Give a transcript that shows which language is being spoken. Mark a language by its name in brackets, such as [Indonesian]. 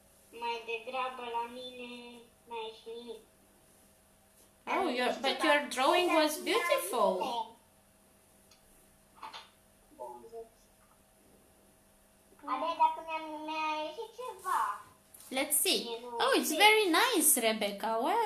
[Romanian] Mai degrabă la mine n-a ieșit nimic. [English] Oh, but your drawing was beautiful. [Romanian] Abia dacă mi-a ieșit ceva. [English] Let's see. Oh, it's very nice, Rebecca.